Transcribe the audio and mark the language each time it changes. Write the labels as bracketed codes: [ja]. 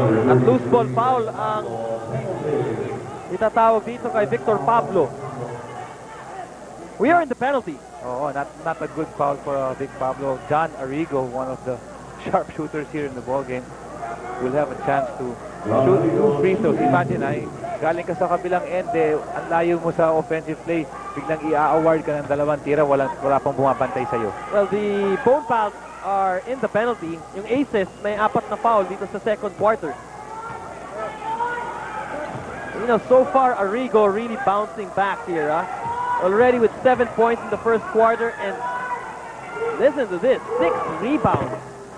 [en] At loose ball foul [tl] ang itatawag dito kay [en] Victor Pablo. We are in the penalty. Not a good foul for Vic Pablo. John Arrigo, one of the sharpshooters here in the ball game, will have a chance to shoot 2 free throws. [tl] Imagine, galing ka sa kabilang end, ang layo mo sa offensive play, biglang i-award ka ng 2 tira, wala pang bumabantay sa'yo. [en] Well, the Phonepals are in the penalty. [tl] Yung Aces may 4 na foul dito sa [en] second quarter. You know, so far Arrigo really bouncing back here, already with 7 points in the first quarter, and listen to this, 6 rebounds.